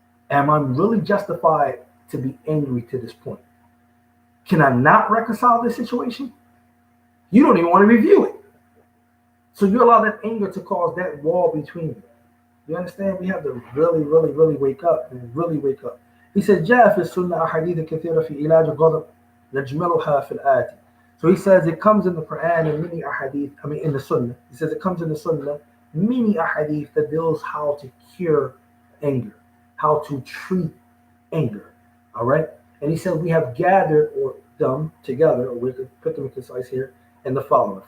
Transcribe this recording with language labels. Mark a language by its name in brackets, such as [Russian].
[English] Am I really justified to be angry to this point? Can I not reconcile this situation? You don't even want to review it. So you allow that anger to cause that wall between you. You understand? We have to really, really, really wake up and really wake up. He said, [Arabic] جاء في السنة أحاديث كثيرة في علاج الغضب نجملها في الآتي. [English] So he says it comes in the Quran and many ahadith, in the Sunnah. He says it comes in the Sunnah, many ahadith that deals how to cure anger, how to treat anger. All right? And he said we have gathered them together, or we could put them in concise here, in the following.